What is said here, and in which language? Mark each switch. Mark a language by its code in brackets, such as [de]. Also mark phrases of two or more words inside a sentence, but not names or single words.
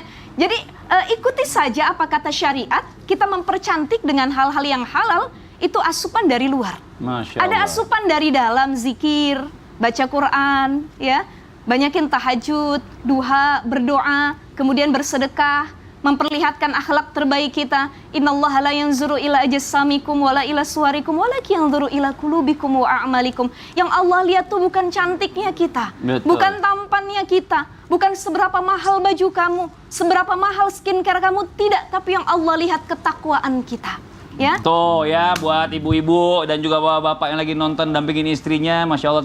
[id] Jadi ikuti saja apa kata syariat, kita mempercantik dengan hal-hal yang halal, itu asupan dari luar. Masya Ada Allah. asupan dari dalam, zikir, baca Quran, ya. Banyakin tahajud, duha, berdoa, kemudian bersedekah, memperlihatkan akhlak terbaik kita. [ar] إن الله لا ينظر إلى أجسامكم ولا إلى صوركم ولكن ينظر إلى قلوبكم وأعمالكم. [id] Yang Allah lihat tuh bukan cantiknya kita, Betul. bukan tampannya kita, bukan seberapa mahal baju kamu, seberapa mahal skincare kamu, tidak, tapi yang Allah lihat ketakwaan kita. Ya. Tuh ya, buat ibu-ibu dan juga bapak-bapak yang lagi nonton dampingin istrinya, [ar] ما شاء الله.